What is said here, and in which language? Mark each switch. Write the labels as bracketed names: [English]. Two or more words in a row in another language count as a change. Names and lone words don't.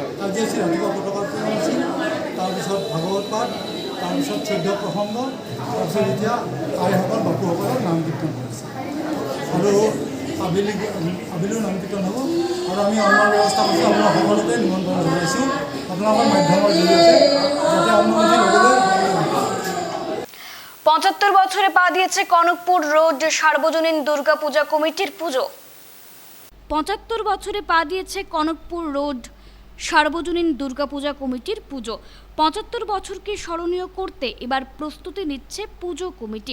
[Assamese] আজি আছে ৰাতিপুৱা পতাকা উত্তোলন আছিল, তাৰপিছত ভাগৱত পাঠ, তাৰপিছত 14 প্ৰসংগ, তাৰপিছত এতিয়া আইসকল বাপুসকলৰ নাম কীৰ্তন কৰিছে আৰু আবেলিও নাম কীৰ্তন হ'ব। আৰু আমি অন্নৰ ব্যৱস্থা কৰিছোঁ। আপোনাক সকলোকে নিমন্ত্ৰণ জনাইছোঁ আপোনালোকৰ মাধ্যমৰ জৰিয়তে যাতে অনুমতি ল'বলৈ। [Bangla] 75 বছরে পা দিয়েছে কনকপুর রোড সার্বজনীন দুর্গাপূজা কমিটির পুজো। 75 বছরে পা দিয়েছে কনকপুর রোড সার্বজনীন দুর্গাপূজা কমিটির পুজো। 75 বছরকে স্মরণীয় করতে এবার প্রস্তুতি নিচ্ছে পুজো কমিটি।